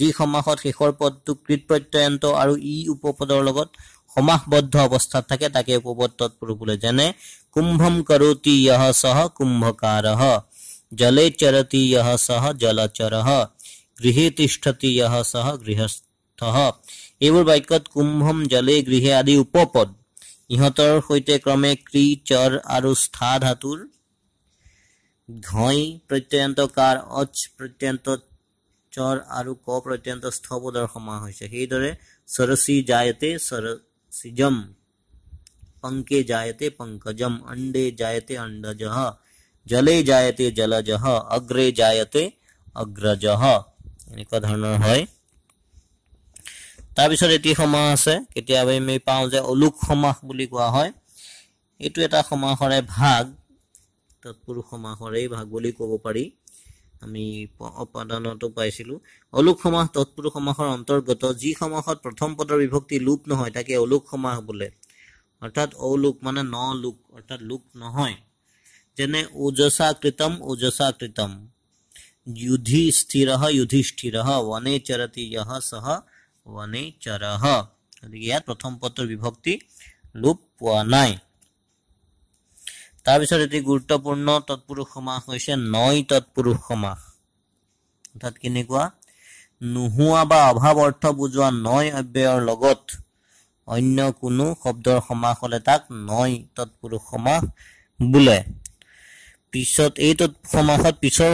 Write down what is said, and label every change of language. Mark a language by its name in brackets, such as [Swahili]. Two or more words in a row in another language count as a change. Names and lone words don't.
[Assamese] সমাসত শেষৰ পদটো কৃত প্ৰত্যয়ন্ত আৰু ই উপপদৰ লগত সমাসবদ্ধ অৱস্থাত থাকে তাকে উপপদ তৎপুৰুষ বোলে যেনে [Sanskrit] কুম্ভম কৰোতি ইহ সহ কুম্ভকাৰঃ জলে চৰতি ইহ সহ জলচৰঃ গৃহে তিষ্ঠতি ইহ সহ গৃহস্থঃ [Assamese] এইবোৰ বাক্যত [Sanskrit] কুম্ভম জলে গৃহে [Assamese] আদি উপপদ ইহঁতৰ সৈতে ক্ৰমে ক্ৰি চৰ আৰু স্থা ধাতুৰ ঘই প্ৰত্যয়ন্ত কাৰ অচ প্ৰত্যয়ন্ত চৰ আৰু ক প্ৰত্যয়ন্ত স্থ পদৰ সমাস হৈছে সেইদৰে [Sanskrit] সৰসী জায়তে সৰসিজম पंके जायते पंकजम अंडे जायते अंडजः जले जायते जलजः अग्रे जायते अग्रजः [Assamese] এনেকুৱা ধৰণৰ হয় তাৰ পিছত এটি সমাস আছে কেতিয়াবা আমি পাওঁ যে অলোক সমাস বুলি কোৱা হয় এটো এটা সমাসৰে ভাগ তৎপুৰুষ সমাসৰে ভাগ বুলি ক'ব পাৰি আমি অপাদানটো পাইছিলো অলোক সমাস তৎপুৰুষ সমাসৰ অন্তৰ্গত যি সমাসত প্ৰথম পদৰ বিভক্তি লুপ নহয় তাকে অলোক সমাস বোলে অৰ্থাৎ অলোক মানে ন লোক অৰ্থাৎ লোক নহয় যেনে [Sanskrit] ওজসা কৃতম युधिष्ठिरः युधिष्ठिरः वने चरति यः सः वने चरः [Assamese] ইয়াত প্ৰথম পদৰ বিভক্তি লোপ পোৱা নাই তাৰ পিছত এটি গুৰুত্বপূৰ্ণ তৎপুৰুষ সমাস হৈছে নয় তৎপুৰুষ সমাস অৰ্থাৎ কেনেকুৱা নোহোৱা বা অভাৱ অৰ্থ বুজোৱা নয় অব্যয়ৰ লগত অন্য কোনো শব্দৰ সমাস হলে তাক নয় তৎপুৰুষ সমাস বোলে পিছত এই সমাসত পিছৰ